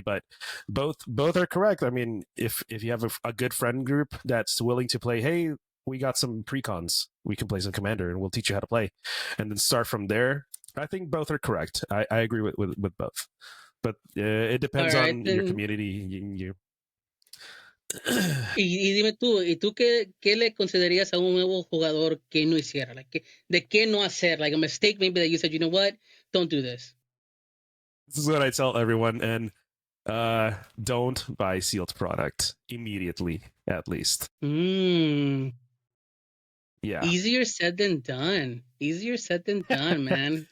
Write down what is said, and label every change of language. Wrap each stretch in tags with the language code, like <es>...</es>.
<en>But both are correct. I mean, if you have a good friend group that's willing to play, hey, we got some precons, we can play some Commander and we'll teach you how to play. And then start from there. I think both are correct. I agree with both. But it depends on your community.</en> <es>Y dime tú, ¿y tú qué le considerarías a un nuevo jugador que no hiciera? Like, ¿de qué no hacer?</es> <en>Like a mistake maybe that you said, you know what? Don't do this. This is what I tell everyone, and don't buy sealed product immediately, at least. Yeah. Easier said than done, man.</en>